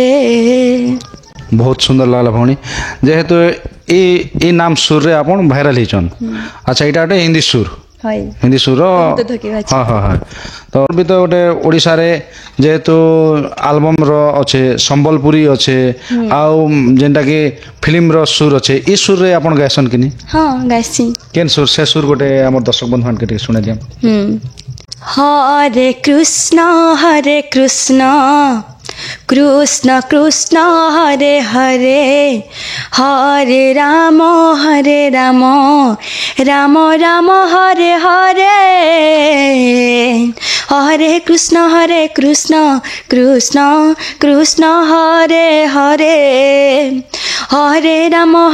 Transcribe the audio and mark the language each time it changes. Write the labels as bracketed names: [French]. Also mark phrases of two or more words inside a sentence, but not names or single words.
[Sambalpuri] ବହୁତ ସୁନ୍ଦର ଲାଗଲା ଭଉଣୀ ଯେହେତୁ ଏ ନାମ ସୁର ରେ ଆପଣ ଭାଇରାଲ ହେଇଛନ ଅଛା ଏଟା ଗୋଟେ ହିନ୍ଦୀ ସୁର ହିନ୍ଦୀ ସୁର ହଁ ହଁ ହଁ ତ ଭି ତ ଗୋଟେ ଓଡ଼ିଶା ରେ ଯେହେତୁ ଆଲବମ ର ଅଛେ ସମ୍ବଲପୁରୀ ଅଛେ ଆଉ ଯେଉଁଟା କି ଫିଲ୍ମ ର ସୁର ଅଛେ ଏ ସୁର ରେ ଆପଣ ଗାଇଛନ କି ନି ହଁ ଗାଇଛି କେନ ସୁର ସେ ସୁର ଗୋଟେ ହାମର ଦର୍ଶକ ବନ୍ଧୁ ମାନ କେ ଶୁଣେଇ ଦିଅନ [Sanskrit] हरे कृष्ण कृष्ण कृष्ण हरे हरे हरे राम राम राम हरे हरे हरे कृष्ण कृष्ण कृष्ण हरे हरे हरे राम